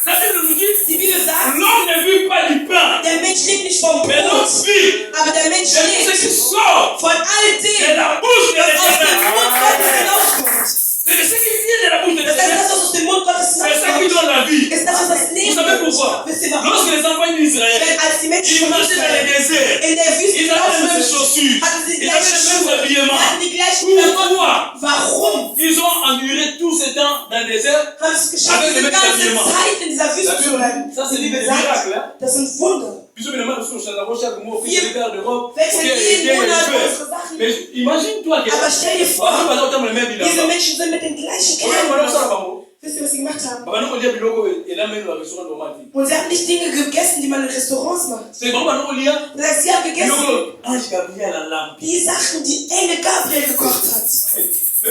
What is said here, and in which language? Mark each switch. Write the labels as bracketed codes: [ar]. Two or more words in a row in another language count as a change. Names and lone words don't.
[de] Die Bibel sagt, der Mensch lebt nicht vom Brot, aber der Mensch lebt von all dem, was aus dem Mund Gottes hinauskommt. Das heißt, das, was aus dem Mund Gottes hinauskommt, ist das, was das Leben ist. Wisst ihr warum? Denn als die Menschen von Israel in der Wüste gelaufen sind, hatten sie die gleichen Schuhe, hatten die gleichen Klamotten. Warum? [fr] Ils ont enduré tout ce temps dans le désert. [de] Haben sie es geschafft, diese ganze Zeit in dieser Wüste zu bleiben? [fr] Ça, c'est [de] Die [fr] des [de] Bibel sagt, [fr] miracles. [de] das sind Wunder. [fr] Mais imagine-toi que [de] Aber stell dir vor, diese Menschen sind mit den gleichen Kleidern. Wisst ihr, was sie gemacht haben? Und sie haben nicht Dinge gegessen, die man in Restaurants macht. Das heißt, sie haben gegessen die Sachen, die Engel Gabriel gekocht hat.